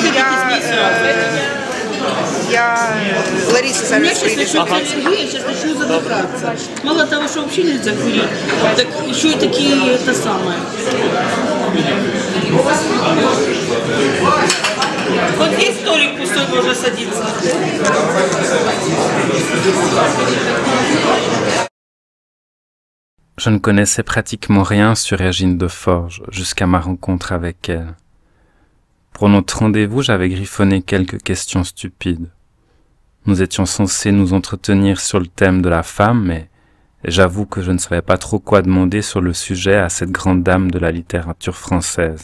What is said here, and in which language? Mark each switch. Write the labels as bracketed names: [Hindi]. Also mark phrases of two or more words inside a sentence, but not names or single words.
[Russian] Я Лариса У меня зараз сейчас придет. начнется аллергия, я сейчас начну задыхаться. Мало того, что вообще нельзя курить, так еще и такие это самое. Вот здесь столик пустой, можно садиться. [French] Je ne connaissais pratiquement rien sur Régine de Forges jusqu'à ma rencontre avec elle. Pour notre rendez-vous, j'avais griffonné quelques questions stupides. Nous étions censés nous entretenir sur le thème de la femme, mais j'avoue que je ne savais pas trop quoi demander sur le sujet à cette grande dame de la littérature française.